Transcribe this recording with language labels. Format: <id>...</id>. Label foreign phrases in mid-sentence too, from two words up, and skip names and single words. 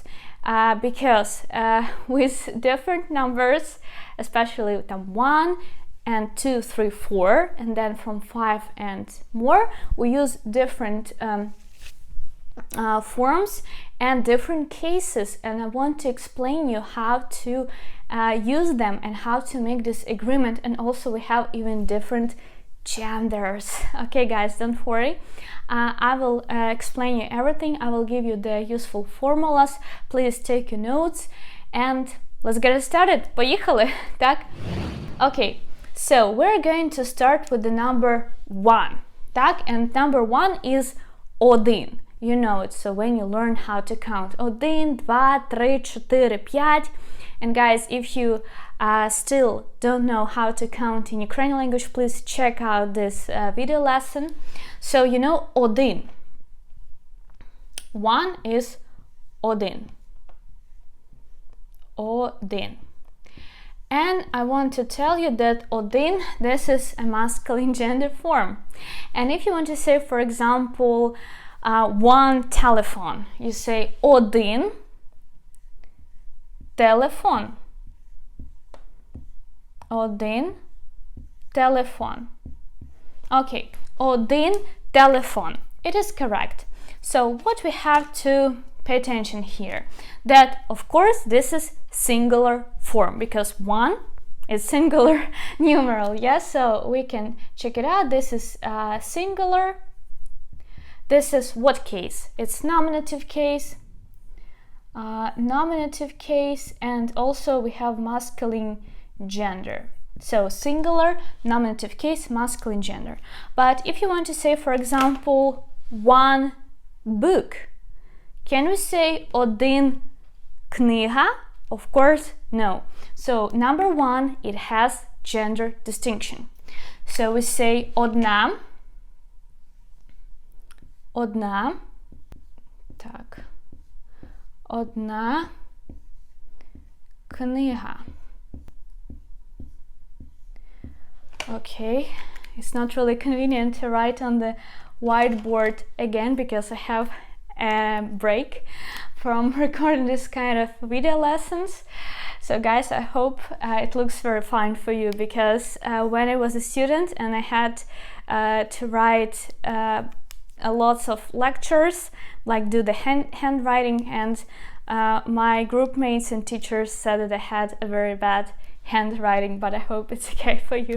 <en>Because with different numbers, especially with 1 and 2, 3, 4, and then from 5 and more, we use different forms and different cases, and I want to explain you how to use them and how to make this agreement. And also we have even different genders. Okay guys, don't worry, I will explain you everything. I will give you the useful formulas. Please take your notes and let's get started.</en> <uk>Поїхали, так?</uk> <en>Okay, so we're going to start with the number 1, так? And number 1 is один. You know it, so when you learn how to count 1, 2, 3, 4, 5. And guys, if you still don't know how to count in Ukrainian language, please check out this video lesson. So you know один. 1 is один.</en> <uk>Один.</uk> <en>And I want to tell you that один, this is a masculine gender form. And if you want to say, for example, one telephone, you say</en> <uk>один телефон. Один телефон. Okay, один телефон.</uk> <en>It is correct. So what we have to pay attention here, that of course this is singular form, because 1 is singular numeral. Yes, so we can check it out. This is singular. This is what case? It's nominative case. Nominative case, and also we have masculine gender. So singular, nominative case, masculine gender. But if you want to say, for example, one book, can we say</en> <uk>один книга?</uk> <en>Of course, no. So number 1, it has gender distinction. So we say</en> <uk>одна, одна, так, одна книга.</uk> <en>Okay, it's not really convenient to write on the whiteboard again because I have a break from recording this kind of video lessons. So guys, I hope it looks very fine for you, because when I was a student and I had to write lots of lectures, like do the handwriting, and my group mates and teachers said that I had a very bad handwriting, but I hope it's okay for you.</en>